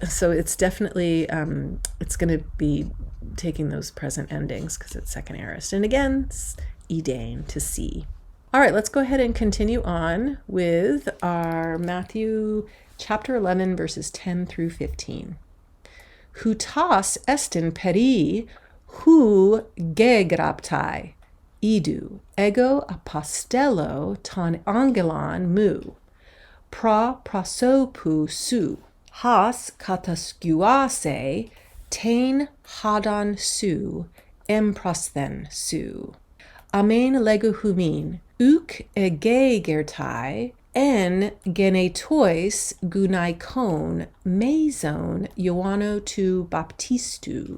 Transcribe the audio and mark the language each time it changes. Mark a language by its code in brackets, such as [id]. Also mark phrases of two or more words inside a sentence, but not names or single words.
[en] So it's definitely, it's going to be taking those present endings because it's second aorist. And again, it's edain, to see. All right, let's go ahead and continue on with our Matthew chapter 11, verses 10 through 15. [el] Οὗτός ἐστιν περὶ οὗ γέγραπται, ἰδοὺ ἐγὼ ἀποστέλλω τὸν ἄγγελόν μου, πρὸ προσώπου σου, ὃς κατασκευάσει τὴν ὁδόν σου ἔμπροσθέν σου. Ἀμὴν λέγω ὑμῖν, οὐκ ἐγήγερται, ἐν γεννητοῖς γυναικῶν μείζων Ἰωάννου τοῦ βαπτιστοῦ.